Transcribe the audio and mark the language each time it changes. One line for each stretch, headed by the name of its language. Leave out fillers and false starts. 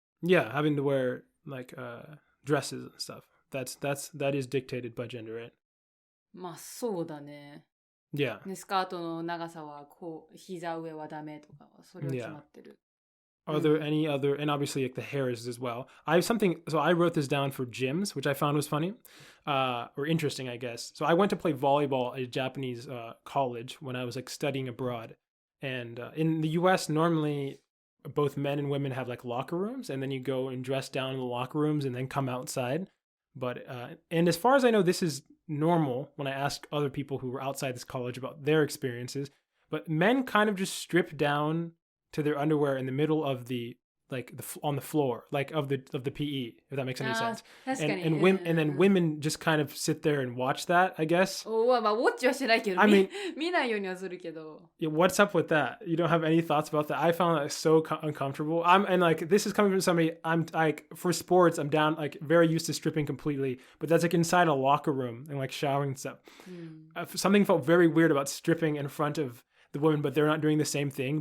English: Yeah, having to wear, like, dresses and stuff. that is dictated by gender, right?
Japanese: まあそうだね。
English: Yeah.
Japanese: ね、スカートの長さはこう膝上はダメとかそれは決まってる。
English: Are there any other, and obviously like the hairs as well. I have something, so I wrote this down for gyms, which I found was funny, or interesting, I guess. So I went to play volleyball at a Japanese college when I was like studying abroad. And in the US, normally both men and women have like locker rooms, and then you go and dress down in the locker rooms and then come outside. But, and as far as I know, this is normal when I ask other people who were outside this college about their experiences. But men kind of just strip down to their underwear in the middle of on the floor, like of the PE, if that makes any sense. And then women just kind of sit there and watch that, I guess.
Japanese: まあウォッチはしないけど、見ないようにはするけど。
English: Yeah, what's up with that? You don't have any thoughts about that? I found that so uncomfortable. And like this is coming from somebody. I'm like for sports, I'm down like very used to stripping completely, but that's like inside a locker room and like showering and stuff. Something felt very weird about stripping in front of the women, but they're not doing the same thing.